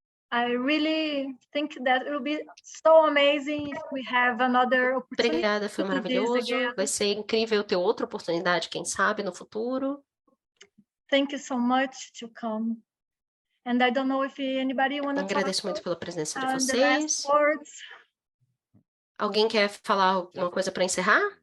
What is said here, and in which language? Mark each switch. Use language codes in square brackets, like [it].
[en] I really think that it will be so amazing if we have another opportunity. [pt] Obrigada, foi maravilhoso. Vai ser incrível ter outra oportunidade, quem sabe, no futuro. [en] Thank you so much to come. And I don't know if anybody want to talk. [pt] Agradeço muito pela presença de [en] The last [pt] vocês. [en] words. [pt] Alguém quer falar alguma coisa para encerrar?